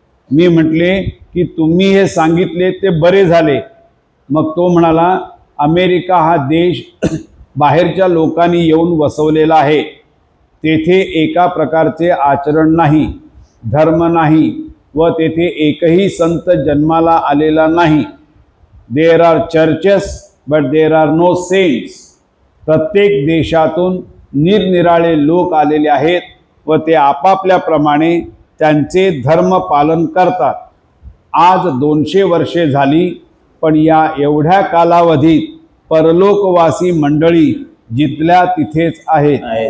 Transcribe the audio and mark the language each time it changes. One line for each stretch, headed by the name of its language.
Marathi: मी म्हटले की तुम्ही हे सांगितले ते बरे झाले. मग तो म्हणाला अमेरिका हा देश बाहेरच्या लोकांनी येऊन वसवलेला आहे. तेथे एका प्रकारचे आचरण नाही, धर्म नाही व तेथे एकही संत जन्माला आलेला नाही.
English: There are churches but there are no saints.
Marathi: प्रत्येक देशातून निरनिराळे लोक आलेले आहेत व ते आपापल्याप्रमाणे त्यांचे धर्म पालन करतात. आज 200 वर्षे झाली, पण या एवढ्या कालावधीत परलोकवासी मंडळी जिथल्या तिथेच आहेत.